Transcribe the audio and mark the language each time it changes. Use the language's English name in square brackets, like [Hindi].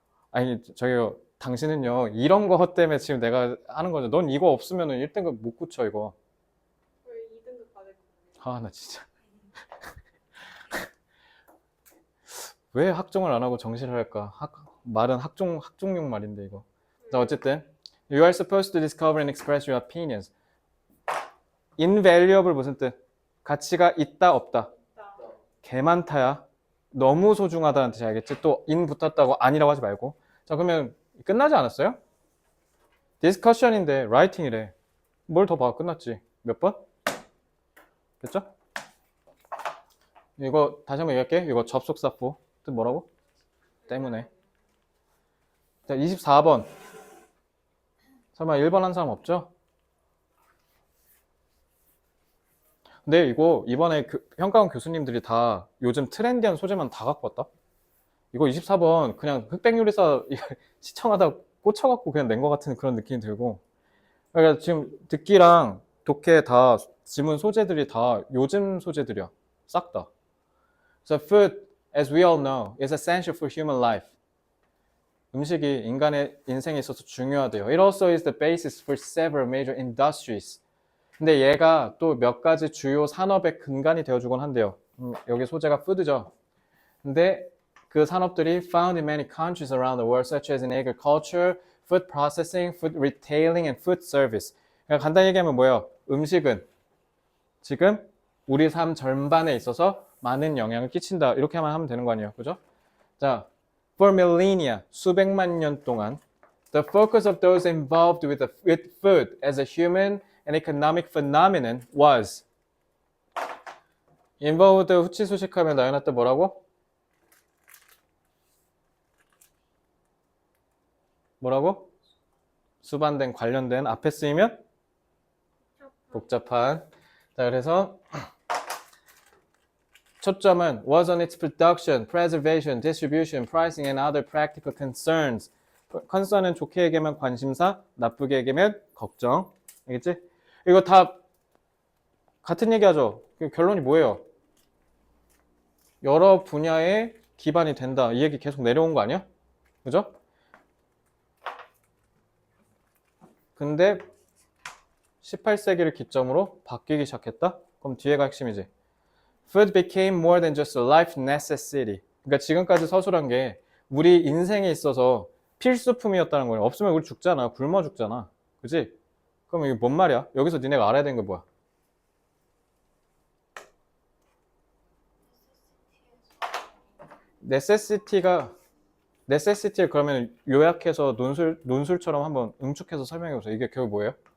[Korean] 아니 저기요 당신은요 이런 거 때문에 지금 내가 하는 거죠. 넌 이거 없으면 1등급 못 붙여 이거. 왜 2등급 받을 건데? 아 나 진짜 왜 학종을 안 하고 정시를 할까? 말은 학종용 말인데 이거. 자 어쨌든 [English] you are supposed to discover and express your opinions. [Korean] invaluable 무슨 뜻? 가치가 있다 없다. 나 개 많다야. 너무 소중하다는 뜻이 알겠지? 또 in 붙었다고 아니라고 하지 말고. 자 그러면 끝나지 않았어요? 디스커션인데 라이팅이래. 뭘 더 봐? 끝났지. 몇 번? 됐죠? 이거 다시 한번 얘기할게. 이거 접속사 for 뜻 뭐라고? 때문에. 자 24번. 설마 1번 한 사람 없죠? 근데 이거 이번에 평가원 교수님들이 다 요즘 트렌디한 소재만 다 갖고 왔다? 이거 24번 그냥 흑백요리사 시청하다 꽂혀갖고 그냥 낸 것 같은 그런 느낌이 들고. 그러니까 지금 듣기랑 독해 다 지문 소재들이 다 요즘 소재들이야. 싹 다. [English] So food, as we all know, is essential for human life. [Korean] 음식이 인간의 인생에 있어서 중요하대요. [English] It also is the basis for several major industries. [Korean] 근데 얘가 또 몇 가지 주요 산업의 근간이 되어주곤 한대요. 여기 소재가 food죠. 근데 그 산업들이 [English] found in many countries around the world, such as in agriculture, food processing, food retailing, and food service. [Korean] 그러니까 간단히 얘기하면 뭐예요? 음식은 지금 우리 삶 전반에 있어서 많은 영향을 끼친다. 이렇게만 하면 되는 거 아니에요? 그죠? 자, [English] for millennia, [Korean] 수백만 년 동안 [English] the focus of those involved with food as a human and economic phenomenon was involved [Korean] 후치수식하면 나연아 때 뭐라고? 뭐라고? 수반된 관련된 앞에 쓰이면 복잡한. 자 그래서 초점은 [English] was on its production, preservation, distribution, pricing, and other practical concerns. [Korean] concern은 좋게 얘기하면 관심사, 나쁘게 얘기하면 걱정. 알겠지? 이거 다 같은 얘기하죠. 결론이 뭐예요? 여러 분야에 기반이 된다. 이 얘기 계속 내려온 거 아니야? 그죠? 근데 18세기를 기점으로 바뀌기 시작했다? 그럼 뒤에가 핵심이지. [English] Food became more than just a life necessity. [Korean] 그러니까 지금까지 서술한 게 우리 인생에 있어서 필수품이었다는 거예요. 없으면 우리 죽잖아. 굶어 죽잖아. 그지? 그럼 이게 뭔 말이야? 여기서 니네가 알아야 되는 게 뭐야? necessity를 그러면 요약해서 논술처럼 한번 응축해서 설명해 보세요. 이게 결국 뭐예요?